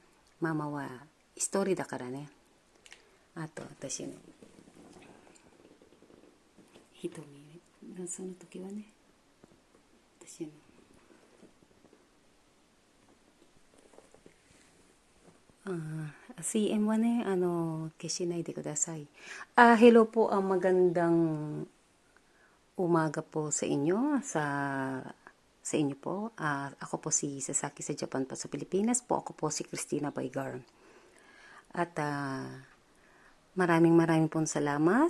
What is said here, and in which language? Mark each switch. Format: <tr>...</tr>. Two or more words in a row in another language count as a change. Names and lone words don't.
<ja>ママは一人だからね。あと私の瞳、その時はね、私のCM はね、消しないでください。</ja> <tl>Hello po, magandang umaga po sa inyo, sa inyo po. Ako po si Sasaki sa Japan po, sa Pilipinas po. Ako po si Christina Baygar. At maraming pong salamat.</tl>